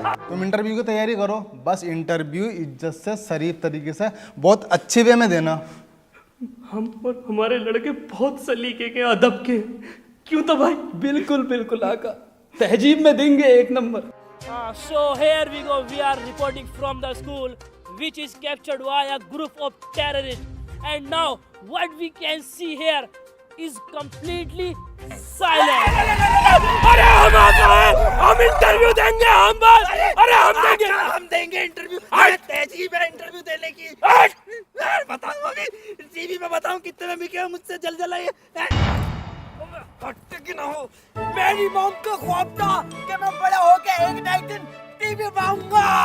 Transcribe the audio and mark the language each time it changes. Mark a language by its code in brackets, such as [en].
[hi] तुम इंटरव्यू की तैयारी करो, बस इंटरव्यू इज्जत से, शरीफ तरीके से, बहुत अच्छे वे में देना। हम और हमारे लड़के बहुत सलीके के, अदब के, क्यों तो भाई? बिल्कुल बिल्कुल आका, तहजीब में देंगे एक number. [en] So here we go. We are reporting from the school, which is captured by a group of terrorists. And now, what we can see here is completely silent. [hi] अरे हम आ गए, हम इंटरव्यू देंगे, हम बस, अरे हम देंगे इंटरव्यू। अरे तहजीब है इंटरव्यू देने की। बताऊंगा कि टीवी में बताऊं कितने में बिके, मुझसे जल आइए। हट ना हो, मेरी मॉम का ख्वाब था कि मैं बड़ा होके एक ना एक दिन टीवी पाऊंगा।